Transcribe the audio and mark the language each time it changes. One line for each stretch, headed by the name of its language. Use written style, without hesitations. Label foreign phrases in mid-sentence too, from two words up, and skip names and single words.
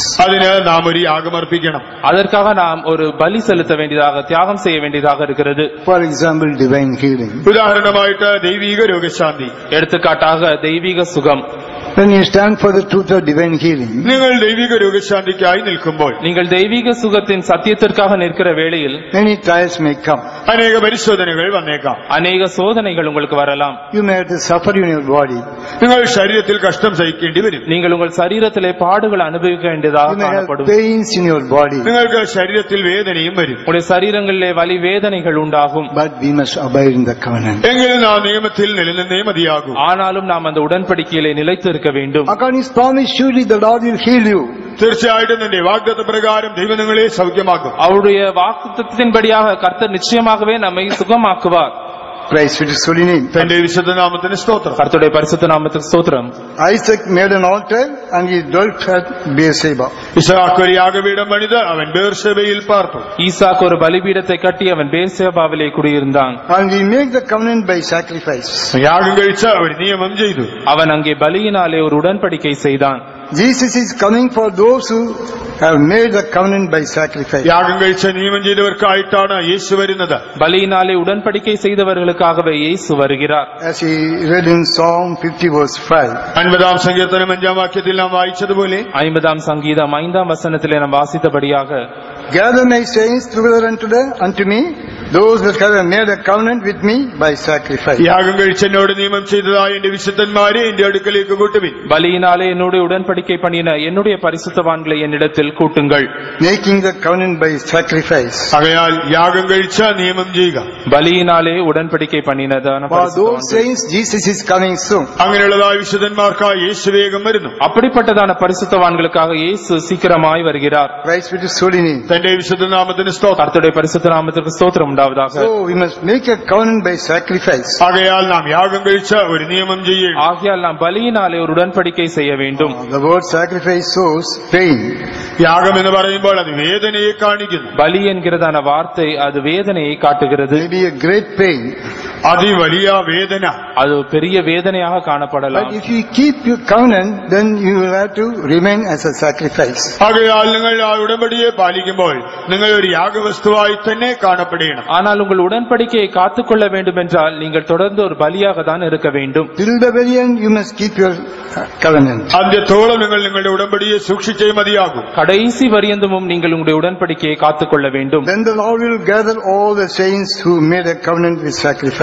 Malayalam: അതിന് നാം ഒരു യാഗം അർപ്പിക്കണം.
Tamil: அதற்காக நாம் ஒரு பலி செலுத்த வேண்டியதாக, தியாகம் செய்ய வேண்டியதாக இருக்கிறது.
English: For example, divine healing.
Malayalam: ഉദാഹരണമായിട്ട് ദൈവിക രോഗശാന്തി,
Tamil: எடுத்துக்காட்டாக தெய்வீக சுகம்.
English: When you stand for the truth of divine healing,
Malayalam: നിങ്ങൾ ദൈവിക രോഗശാന്തിക്കായി നിൽക്കുമ്പോൾ,
Tamil: நீங்கள் தெய்வீக சுகத்தின் சத்தியத்திற்காக நிற்கிற வேளையில்
English: many trials may come.
Malayalam: അനേക പരിശോധനകൾ വന്നേക്കാം.
Tamil: அநேக சோதனைகள் உங்களுக்கு வரலாம்.
English: You may have to suffer in your body.
Malayalam: നിങ്ങൾ ശരീരത്തിൽ കഷ്ടം സഹിക്കേണ്ടി വരും.
Tamil: நீங்கள் உங்கள் சரீரத்திலே பாடுகள் அனுபவிக்க வேண்டியதாக
English: You may have
Tamil: காணப்படும்.
English: pains in your body.
Malayalam: നിങ്ങൾക്ക് ശരീരത്തിൽ വേദനയും വരും.
Tamil: உங்களுடைய சரீரங்களிலே வலி வேதனைகள் உண்டாகும்.
English: But we must abide in the covenant.
Malayalam: എങ്കിൽ നാം നിയമത്തിൽ നിലനിന്നേ മതിയാകും.
Tamil: ஆனாலும் நாம் அந்த உடன்படிக்கையிலே நிலைத்திருக்க வேண்டும்.
English: According to His promise, surely the Lord will heal you.
Malayalam: തീർച്ചയായിട്ടും നിന്റെ വാഗ്ദത്ത പ്രകാരം ദൈവം നിങ്ങളെ സൗഖ്യമാക്കും.
Tamil: அவருடைய வாக்குத்தத்தின்படியாக கர்த்தர் நிச்சயமாகவே நம்மை சுகமாக்குவார்.
English: Praise be to His holy name.
Malayalam: തന്റെ വിശുദ്ധ നാമത്തിന് സ്തോത്രം.
Tamil: கர்த்தருடைய பரிசுத்த நாமத்துக்கு ஸ்தோத்திரம்.
English: Isaac made an altar and he dwelt at Beersheba.
Malayalam: ഇസ്ഹാക്ക് ഒരു യാഗപീഠം പണിത് അവൻ ബേർശേബയിൽ പാർത്തു.
Tamil: ஈசாக்கு ஒரு பலிபீடத்தை கட்டி அவன் பேர்சேபாவிலே குடியிருந்தான்.
English: And he made the covenant by sacrifice.
Malayalam: യാഗം കഴിച്ച് ഒരു നിയമം ചെയ്തു.
Tamil: அவன் அங்கே பலியினாலே ஒரு உடன்படிக்கை செய்தான்.
English: Jesus is coming for those who have made the covenant by sacrifice.
Malayalam: യാഗം കഴിച്ച് നിയമം ചെയ്തവർക്കായിട്ടാണ് യേശു വരുന്നത്.
Tamil: பலியினாலே உடன்படிக்கை செய்தவர்களுக்காகவே இயேசு வருகிறார்.
English: As he read in Psalm 50 verse 5.
Malayalam: 50-ാം സങ്കീർത്തനം 5-ാം വാക്യത്തിൽ നാം വായിച്ചതുപോലെ,
Tamil: 50-ஆம் சங்கீதம் 5-ஆம் வசனத்திலே நாம் வாசித்தபடியாக,
English: Gather my saints together unto me, those that have made a covenant with me by sacrifice.
Malayalam: യാഗം കഴിച്ച് എന്നോട് നിയമം ചെയ്തതായ എന്റെ വിശുദ്ധന്മാരെ എന്റെ അടുക്കലേക്ക് കൂട്ടുവിൻ.
Tamil: பலியினாலே என்னோட உடன்படிக்கை பண்ணின என்னுடைய பரிசுத்தவான்களை என்னிடத்தில் கூட்டுங்கள்.
English: Making the covenant by sacrifice.
Malayalam: ആകയാൽ യാഗം കഴിച്ച് നിയമം ചെയ്യുക.
Tamil: பலியினாலே உடன்படிக்கை பண்ணினதான
English: For those saints, Jesus is coming soon.
Malayalam: അങ്ങനെയുള്ളതായ വിശുദ്ധന്മാർക്കായി യേശു വേഗം വരുന്നു.
Tamil: அப்படிப்பட்டதான பரிசுத்தவான்களுக்காக இயேசு சீக்கிரமாய் வருகிறார்.
English: Christ be to holy name.
Malayalam: തന്റെ വിശുദ്ധ നാമത്തിന് സ്തോത്രം.
Tamil: கர்த்தருடைய பரிசுத்த நாமத்திற்கு ஸ்தோத்திரம். உண்டாவதாக.
English: So we must make a covenant by sacrifice.
Tamil: ஆகையால் நாம் யாகம் കഴിച്ച ஒரு நியமம் செய்ய. ஆகையால் நாம் பலியினாலே ஒரு உடன்படிக்கை செய்ய வேண்டும்.
English: The word sacrifice shows pain.
Malayalam: யாகம் എന്ന് പറയുമ്പോൾ അത് വേദനയെ കാണിക്കുന്നു.
Tamil: பலி என்கிறதான வார்த்தை அது வேதனையை காட்டுகிறது.
English: Maybe a great pain.
Malayalam: അതിവലിയ വേദന.
Tamil: அது பெரிய வேதனையாக காணப்படலாம்.
English: But if you keep your covenant, then you will have to remain as a sacrifice.
Tamil: ஆகையால் நீங்கள்
Malayalam: ആ ഉടമ്പടിയെ പാലിക്കുമ്പോൾ നിങ്ങൾ ഒരു യാഗവസ്തുവായി തന്നെ കാണപ്പെടണം.
Tamil: ஆனால் உங்கள் உடன்படிக்கையை காத்துக்கொள்ள வேண்டும் என்றால் நீங்கள் தொடர்ந்து ஒரு பலியாக தான் இருக்க வேண்டும்.
English: Till the very end you must keep your covenant.
Malayalam: അന്ത്യത്തോളം നിങ്ങൾ നിങ്ങളുടെ ഉടമ്പടിയെ സൂക്ഷിച്ചേ മതിയാകും.
Tamil: கடைசி வரியந்தமும் நீங்கள் உங்களுடைய உடன்படிக்கையை காத்துக்கொள்ள வேண்டும்.
English: Then the Lord will gather all the saints who made a covenant with sacrifice.